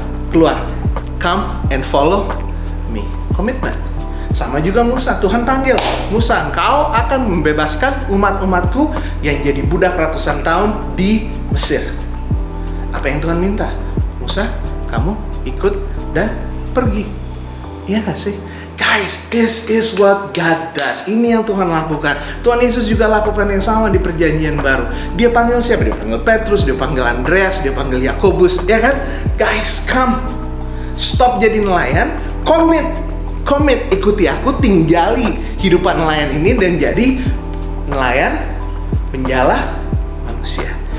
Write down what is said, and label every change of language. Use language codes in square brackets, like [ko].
[id] Keluar. [en] Come and follow me. Komitmen. [id] Sama juga Musa, Tuhan panggil Musa, engkau akan membebaskan umat-umatku yang jadi budak ratusan tahun di Mesir. Apa yang Tuhan minta? Musa, kamu ikut dan pergi. Iya gak sih? [en] Guys, this is what God does. [id] Ini yang Tuhan lakukan. Tuhan Yesus juga lakukan yang sama di perjanjian baru. Dia panggil siapa? Dia panggil Petrus, dia panggil Andreas, dia panggil Yakobus, ya kan? [en] Guys, come. [id] Stop jadi nelayan, komit, ikuti aku, tinggali hidupan nelayan ini dan jadi nelayan penjala manusia.